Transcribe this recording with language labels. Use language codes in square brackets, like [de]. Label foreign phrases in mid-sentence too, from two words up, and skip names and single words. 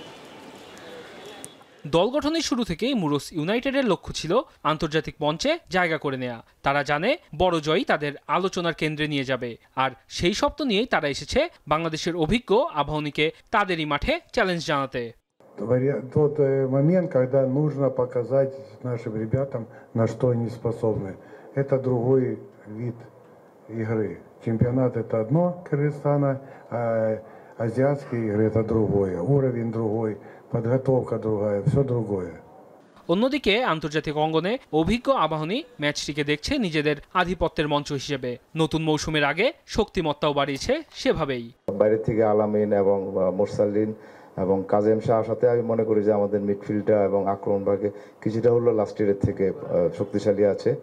[bn] দল গঠনের শুরু থেকেই মুরুস ইউনাইটেডের লক্ষ্য ছিল আন্তর্জাতিক মঞ্চে জায়গা করে নেয়া। তারা জানে বড় জয় তাদের আলোচনার কেন্দ্রে নিয়ে যাবে, আর সেই স্বপ্ন নিয়েই তারা এসেছে বাংলাদেশের অভিজ্ঞ আবাহনীকে তাদেরই মাঠে চ্যালেঞ্জ জানাতে। [ru] Тот момент, когда нужно показать нашим ребятам, на что они способны. Это другой вид игры. Чемпионат это одно Кыргызстана, а азиатские игры это другое. Уровень другой, подготовка другая, все другое. [bn] অন্যদিকে আন্তর্জাতিক অঙ্গনে অভিজ্ঞ আবাহনী ম্যাচটিকে দেখছে নিজেদের আধিপত্যের মঞ্চ হিসেবে। নতুন মৌসুমের আগে শক্তিমত্তাও বাড়িয়েছে সেভাবেই। বাইরে থেকে আলামিন এবং মোরসালিন এবং কাজেম শাহর সাথে আমি মনে করি যে আমাদের মিডফিল্ডটা এবং আক্রমণ ভাগে কিছুটা হলো [en] last year [bn] থেকে শক্তিশালী আছে।